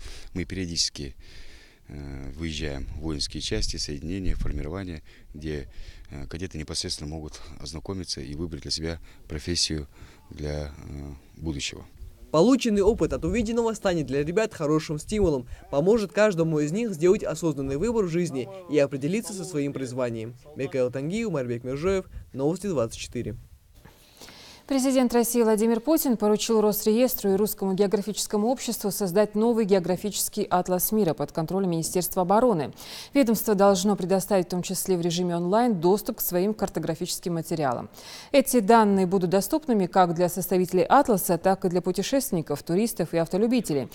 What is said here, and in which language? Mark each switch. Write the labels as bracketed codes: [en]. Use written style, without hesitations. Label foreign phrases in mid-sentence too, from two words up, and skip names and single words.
[ru] Мы периодически выезжаем в воинские части, соединения, формирования, где кадеты непосредственно могут ознакомиться и выбрать для себя профессию для будущего. Полученный опыт от увиденного станет для ребят хорошим стимулом, поможет каждому из них сделать осознанный выбор в жизни и определиться со своим призванием. Микаил Тангиев, Марбек Мержоев, Новости 24. Президент России Владимир Путин поручил Росреестру и Русскому географическому обществу создать новый географический атлас мира под контролем Министерства обороны. Ведомство должно предоставить в том числе в режиме онлайн доступ к своим картографическим материалам. Эти данные будут доступными как для составителей атласа, так и для путешественников, туристов и автолюбителей.